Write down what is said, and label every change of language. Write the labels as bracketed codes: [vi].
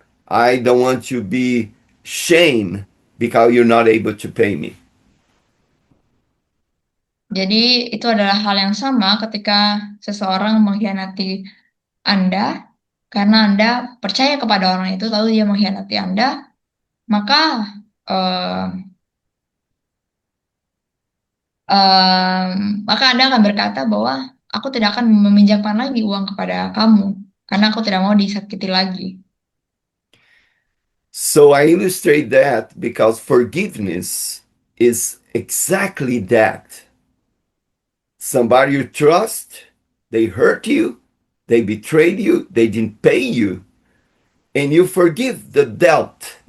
[en] I don't want to be shamed because you're not able to pay me. [id] Jadi itu adalah hal yang sama ketika seseorang mengkhianati Anda, karena Anda percaya kepada orang itu, lalu dia mengkhianati Anda, maka eh, maka Anda akan berkata bahwa aku tidak akan meminjamkan lagi uang kepada kamu, karena aku tidak mau disakiti lagi. [en] So I illustrate that because forgiveness is exactly that. Somebody you trust, they hurt you, they betrayed you, they didn't pay you, and you forgive the debt.